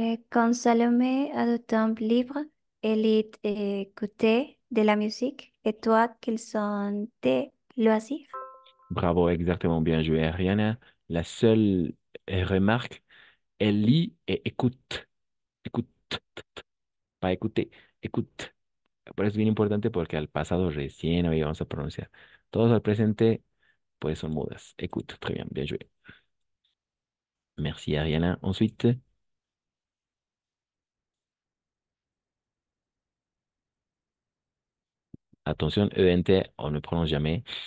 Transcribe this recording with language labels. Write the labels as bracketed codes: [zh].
[fr] Quand Salomé a du temps libre, elle est écouter de la musique et toi, qu'ils sont des loisirs. Bravo, exactement bien joué, Ariana. La seule remarque, elle lit et écoute. Écoute, pas écouter, écoute. [es] Por eso es bien importante porque al pasado recién hoy vamos a pronunciar. Todos al presente, pues son mudas. [fr] Écoute, très bien, bien joué. Merci, Ariana. Ensuite, attention, ENT, on ne prononce jamais.